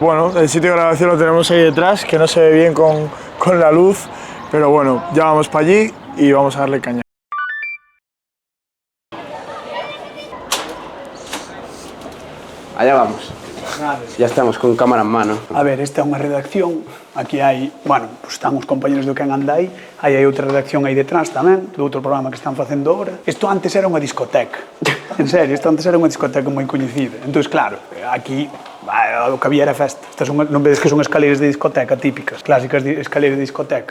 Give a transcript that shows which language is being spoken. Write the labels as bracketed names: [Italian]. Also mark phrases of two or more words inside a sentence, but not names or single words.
[Spanish] Bueno, el sitio de grabación lo tenemos ahí detrás, que no se ve bien con la luz, pero bueno, ya vamos para allí y vamos a darle caña. Allá vamos. Ya estamos con cámara en mano. [Galician] A ver, esta é unha redacción, aquí hai, bueno, pues están os compañeros do Quen Anda Aí, aí hai outra redacción aí detrás tamén, do outro programa que están facendo ahora. Isto antes era unha discoteca, en serio, isto antes era unha discoteca moi coñecida. Entón, claro, aquí o que había era festa. Estas son, non vedes que son escaleiras de discoteca típicas, clásicas escaleiras de discoteca.